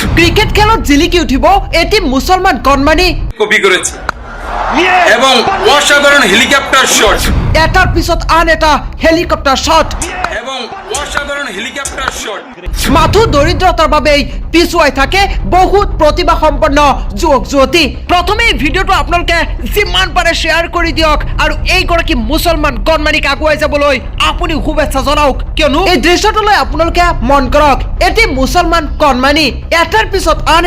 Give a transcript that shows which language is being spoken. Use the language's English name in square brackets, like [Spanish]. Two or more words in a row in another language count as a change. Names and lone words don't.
[Assamese] ক্রিকেট খেলত জিলিকি উঠিব এটি মুসলমান কণমানি [Bangla] কপি করেছে এবং অসাধারণ [English] helicopter shot [Assamese] এটার পিছত আন এটা [English] helicopter shot [Bangla] এবং অসাধারণ [English] helicopter shot [Assamese] মাথো দৰিদ্ৰতাৰ বাবেই পিছুৱাই থাকে বহুত প্ৰতিভা সম্পন্ন যুৱক যুৱতী প্ৰথমে এই ভিডিঅ'টো আপোনালোকে যিমান পাৰে শ্বেয়াৰ কৰি দিয়ক আৰু এইগৰাকী মুছলমান কণমানিক আগুৱাই যাবলৈ আপুনি শুভেচ্ছা জনাওক কিয়নো এই দৃশ্যটোলৈ আপোনালোকে মন কৰক এটি মুছলমান কণমানি এটাৰ পিছত আন